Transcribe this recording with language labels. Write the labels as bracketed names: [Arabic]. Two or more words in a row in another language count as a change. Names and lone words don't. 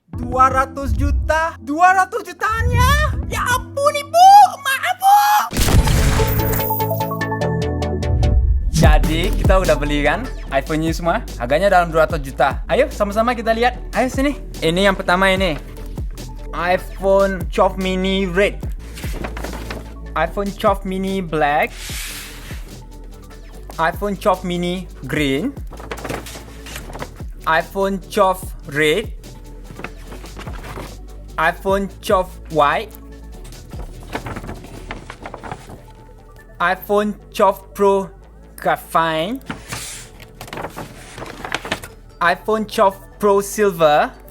[Indonesian] 200 juta? 200 jutanya? Ya ampun ibu, maaf bu. Jadi kita udah beli kan iPhone ini semua. Harganya dalam 200 juta. Ayo sama-sama kita lihat. Ayo sini. Ini yang pertama ini, iPhone 12 mini red, iPhone 12 mini black, iPhone 12 mini green, iPhone 12 red, iPhone 12 white, iPhone 12 Pro Graphite, iPhone 12 Pro Silver,